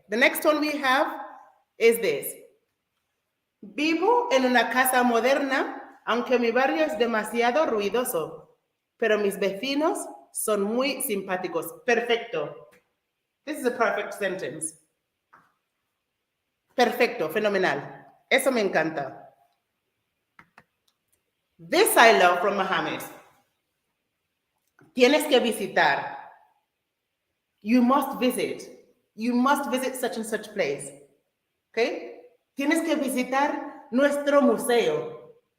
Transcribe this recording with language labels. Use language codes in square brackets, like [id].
[en] The next one we have is this. [es] Vivo en una casa moderna, aunque mi barrio es demasiado ruidoso, pero mis vecinos son muy simpáticos. Perfecto. [en] This is a perfect sentence. [es] Perfecto, fenomenal. Eso me encanta. [en] This I love from Mohammed. [es] Tienes que visitar. [en] You must visit. You must visit such and such place. Okay? [es] Tienes que visitar nuestro museo.